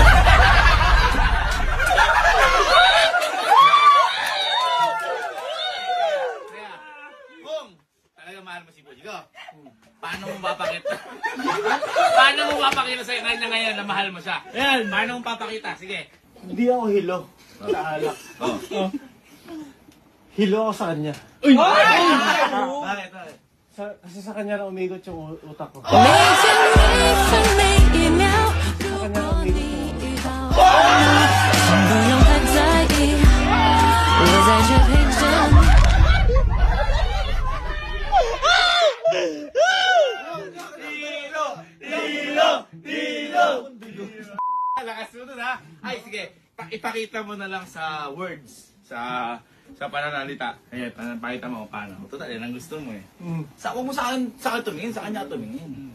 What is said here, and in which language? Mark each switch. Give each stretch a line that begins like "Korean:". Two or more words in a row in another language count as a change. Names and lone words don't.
Filipino: Kung talaga mahal mo si Bojigo, paano mo papakita? Paano mo papakita sa kanya ngayon na mahal mo siya? Ayan! Paano mo papakita? Sige. Hindi ako hilo. Naalak. Oh. Hilo ako sa kanya. Uy! Bakit? Kasi sa kanya na umigot yung utak ko.
Chinese: 每天每分每一秒，如果你遇到我，不用太在意，我在这陪着你。
Filipino: Lakas mo dun ha. Ay, sige. Ipakita mo na lang sa words. Sa pananalita. Ayan, pakita mo kung paano. Total, yan ang gusto mo eh. Huwag mo sa akin tumingin, sa kanya tumingin.